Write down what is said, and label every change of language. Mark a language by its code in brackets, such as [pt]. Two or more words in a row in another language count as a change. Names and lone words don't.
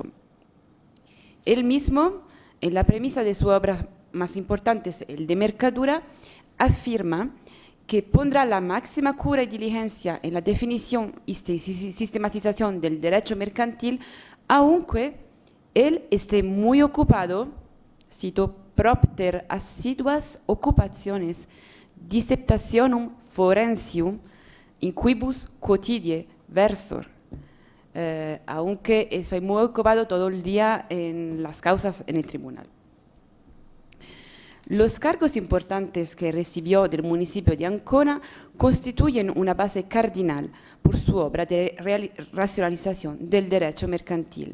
[es] Él mismo, en la premisa de su obra más importante, el De Mercatura, afirma que pondrá la máxima cura y diligencia en la definición y sistematización del derecho mercantil, aunque él esté muy ocupado, [la] cito, propter assiduas occupationes dissertationum forensium in quibus quotidie versor. [es] Aunque estoy muy ocupado todo el día en las causas en el tribunal. Los cargos importantes que recibió del municipio de Ancona constituyen una base cardinal por su obra de racionalización del derecho mercantil.